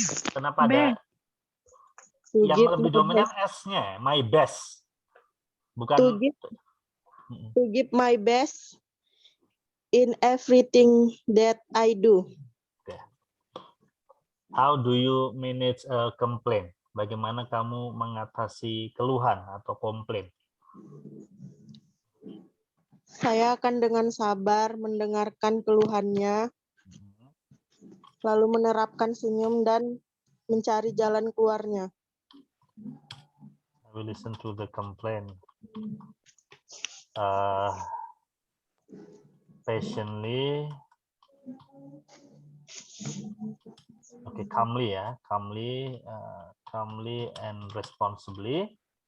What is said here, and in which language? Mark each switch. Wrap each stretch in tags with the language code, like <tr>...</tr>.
<id>Kenapa ada yang lebih dominan S-nya?</id> <en>My best.</en> <id>Bukan.</id> <en>To give my best in everything that I do. Okay. How do you manage a complaint?</en> <id>Bagaimana kamu mengatasi keluhan atau komplain? Saya akan dengan sabar mendengarkan keluhannya, lalu menerapkan senyum dan mencari jalan keluarnya.</id> <en>I will listen to the complaint. Patiently. Okay, calmly ya, calmly and responsibly.</en>